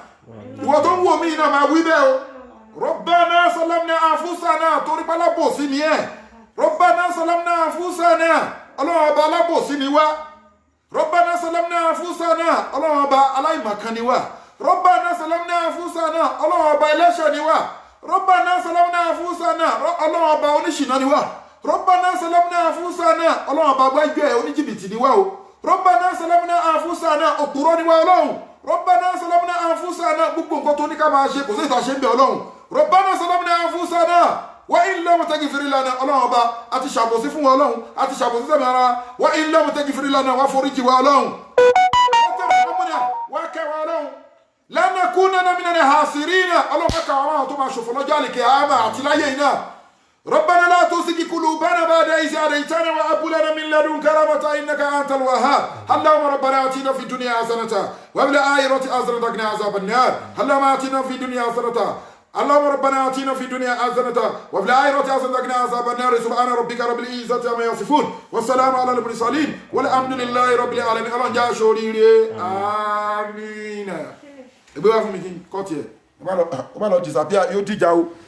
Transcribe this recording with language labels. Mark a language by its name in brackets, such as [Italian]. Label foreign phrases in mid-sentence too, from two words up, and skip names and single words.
[Arabic] وتنو منا ما ويبه ربنا سلمنا انفسنا [Yoruba] torí pa lábòsí ni ẹ́ [Arabic] ربنا سلمنا انفسنا [Yoruba] Ọlọ́run ọba alábòsí ni wá [Arabic] ربنا سلمنا انفسنا [Yoruba] Ọlọ́run ọba aláìmọ̀kan ni wá [Arabic] ربنا سلمنا انفسنا [Yoruba] Ọlọ́run ọba ẹlẹ́ṣẹ̀ ni wá [Arabic] ربنا سلمنا انفسنا [Yoruba] Ọlọ́run ọba oníṣìnà ni wá [Arabic] ربنا سلمنا انفسنا [Yoruba] Ọlọ́run ọba gbájúẹ̀ oníjìbìtì ni wá o [Arabic] ربنا سلمنا انفسنا [Yoruba] òpùrọ́ ni wá Ọlọ́run [Arabic] ربنا سلمنا انفسنا [Yoruba] gbogbo nǹkan tó ní ká máa ṣe kò sí ìtàṣe ń bẹ Ọlọ́run [Arabic] ربنا سلمنا انفسنا وإن لم تغفر لنا [Yoruba] Ọlọ́run ọba àti ṣàbòsí fún wa Ọlọ́run àti ṣàbòsí sẹ́mi ara [Arabic] وإن لم تغفر لنا [Yoruba] wá foríjì wa Ọlọ́run wá kẹwàá Ọlọ́run [Arabic] لنكونن من الخاسرين [Yoruba] Ọlọ́run ká àwọn tó máa ṣòfò lọ́jọ́ àlìkìyámà àti láyé iná [Arabic] ربنا لا تزغ قلوبنا بعد بعد إذ هديتنا وهب لنا من لدنك رحمة إنك أنت الوهاب اللهم ربنا آتنا في الدنيا حسنة وفي الآخرة حسنة وقنا عذاب النار اللهم آتنا في الدنيا حسنة اللهم ربنا آتنا في الدنيا حسنة وفي الآخرة حسنة وقنا عذاب النار سبحان ربك رب العزة عما يصفون والسلام على المرسلين والحمد لله رب العالمين الله جا شوريري آمين [Yoruba] ebe wa fún mi kí n kọ́ tiẹ̀ ó bá lọ disappear yóò dìjà o.